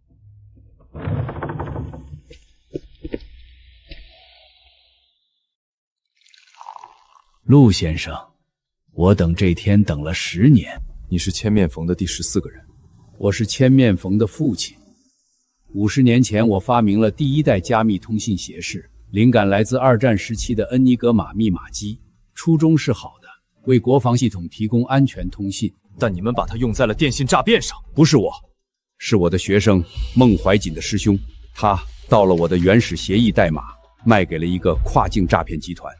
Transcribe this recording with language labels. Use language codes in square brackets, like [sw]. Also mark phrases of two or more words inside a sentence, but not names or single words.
[zh] 陆先生，我等這天等了10年。你是千面縫的第14個人。我是千面縫的父親。50年前，我發明了第1代加密通信協議，靈感來自2戰時期的恩尼格瑪密碼機，初衷是好的，為國防系統提供安全通信。但你們把它用在了電信詐騙上。不是我，是我的學生孟懷瑾的師兄，他盜了我的原始協議代碼，賣給了一個跨境詐騙集團。